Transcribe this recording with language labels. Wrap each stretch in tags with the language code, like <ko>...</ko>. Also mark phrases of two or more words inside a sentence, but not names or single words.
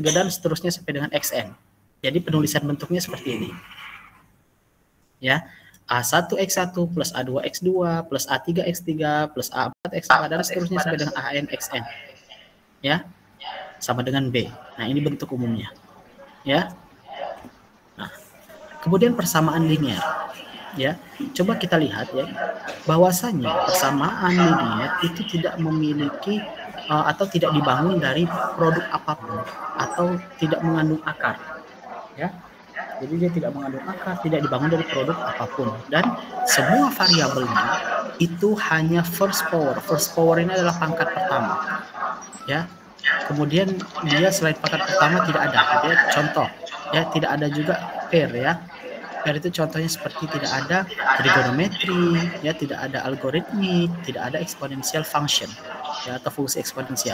<id>dan seterusnya sampai dengan xn. Jadi penulisan bentuknya seperti ini. Ya, A1X1 plus A2X2 plus A3X3 plus A4X4 dan seterusnya sampai dengan ANXN. Ya, sama dengan B. Nah, ini bentuk umumnya. Ya. Nah, kemudian persamaan linear. Ya, coba kita lihat ya, bahwasanya persamaan linear itu tidak memiliki atau tidak dibangun dari produk apapun atau tidak mengandung akar. Ya. Jadi dia tidak mengandung akar, tidak dibangun dari produk apapun. Dan semua variabelnya itu hanya</id> <en>first power. First power</en> <id>ini adalah pangkat pertama. Ya. Kemudian dia selain pangkat pertama tidak ada. Ya. Contoh, ya tidak ada juga pair ya. Pair itu contohnya seperti tidak ada trigonometri, ya tidak ada algoritmik, tidak ada</id> <en>exponential function,</en> <id>ya atau fungsi eksponensial.</id>